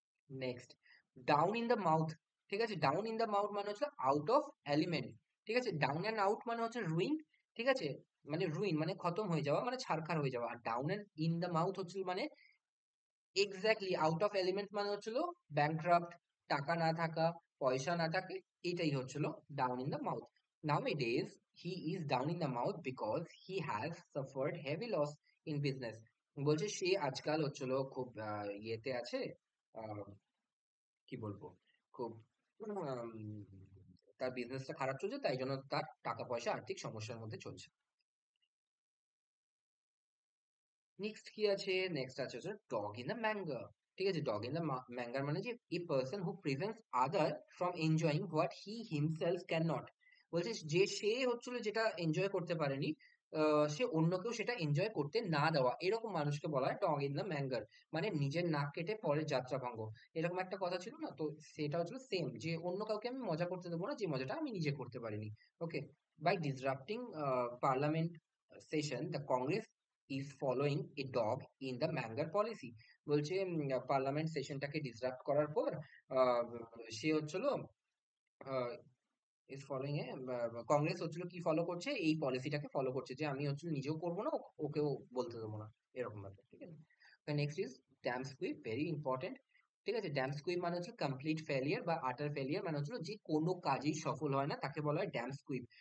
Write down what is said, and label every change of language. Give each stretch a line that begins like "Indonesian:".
Bangla: Next, down in the mouth, ঠিক আছে। Down in the mouth মানে হচ্ছে আউট অফ এলিমেন্ট, ঠিক আছে। ডাউন অ্যান্ড আউট মানে হচ্ছে রুইন, ঠিক আছে। মানে রুইন মানে খতম হয়ে যাওয়া, মানে ছারখার হয়ে যাওয়া। আর down and in the mouth হচ্ছে মানে এক্স্যাক্টলি আউট অফ এলিমেন্ট, মানে হচ্ছিল ব্যাংক্রাফট, টাকা না থাকা, পয়সা না থাকে, এটাই হচ্ছিল down in the mouth.
English: Nowadays he is down in the mouth because he has suffered heavy loss in business.
Bangla: বলছে সে আজকাল হচ্ছিল খুব ইয়েতে আছে, আহ, কি বলবো, খুব উম, তার বিজনেসটা খারাপ চলছে, তাই জন্য তার টাকা পয়সা আর্থিক সমস্যার মধ্যে চলছে। নেক্সট কি আছে? নেক্সট আছে হচ্ছে ডগ ইন দ্য ম্যাঙ্গার, ঠিক আছে।
English: dog in the manger
Bangla: মানে যে
English: A person who prevents other from enjoying what he himself can not.
Bangla: বলছে যে সে হচ্ছিল যেটা এনজয় করতে পারেনি, সে অন্যকেও সেটা এনজয় করতে না দেওয়া, এরকম মানুষকে বলা হয় ডগ ইন দ্য ম্যাঙ্গার। মানে নিজের নাক কেটে পরের যাত্রা ভঙ্গ, এরকম একটা কথা ছিল না, তো সেটা হচ্ছিল সেম, যে অন্য কাউকে আমি মজা করতে দেবো না যে মজাটা আমি নিজে করতে পারিনি, ওকে।
English: By disrupting parliament session, the Congress is following a dog in the Mangar policy.
Bangla: বলছে পার্লামেন্ট সেশনটাকে ডিসরাপ্ট করার পর আহ, সে হচ্ছিল ইজ ফলোইং এ, কংগ্রেস হচ্ছিল কি ফলো করছে? এই পলিসিটাকে ফলো করছে যে আমি হচ্ছিল নিজেও করবো না, ওকেও বলতে দেবো না, এরকম ব্যাপার, ঠিক আছে। Next is dam স্কুইপ, very important, ঠিক আছে। ড্যাম স্কুইপ মানে হচ্ছে কমপ্লিট ফেলিয়ার বা আটার ফেলিয়ার, মানে হচ্ছে যে কোনো কাজেই সফল হয় না, তাকে বলা হয় ড্যাম স্কুইপ।